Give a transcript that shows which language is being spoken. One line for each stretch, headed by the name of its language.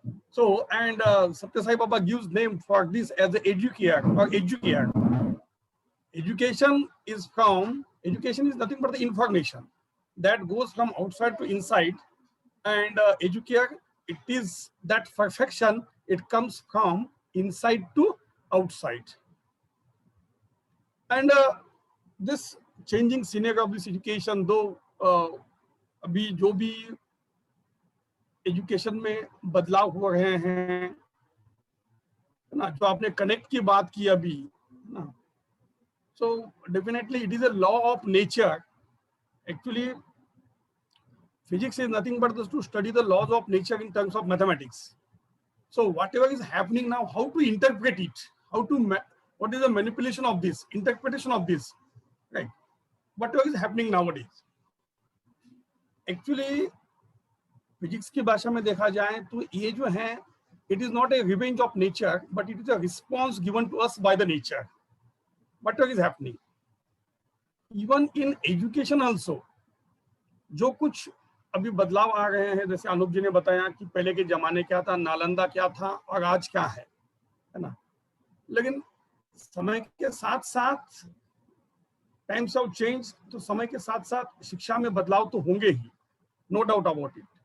English: So, and Satya Sai Baba gives name for this as the educare or educare. Education is nothing but the information that goes from outside to inside, and educare, it is that perfection, it comes from inside to outside. And this changing scenario of this education, though
Hindi: अभी जो भी education में बदलाव हो रहे हैं ना, जो आपने कनेक्ट की बात की अभी ना,
English: so definitely it is a law of nature. Actually, physics is nothing but to study the laws of nature in terms of mathematics. So whatever is happening now, how to interpret it, what is the manipulation of this, interpretation of this, right? Whatever is happening nowadays. Actually, physics
Hindi: की भाषा में देखा जाए तो ये जो है,
English: it is not a revenge of nature, but it is a response given to us by the nature. Whatever is happening, even in education also,
Hindi: जो कुछ अभी बदलाव आ रहे हैं, जैसे अनूप जी ने बताया कि पहले के जमाने क्या था, नालंदा क्या था और आज क्या है ना, लेकिन समय के साथ साथ
English: times of change,
Hindi: तो समय के साथ साथ शिक्षा में बदलाव तो होंगे ही,
English: No doubt about it.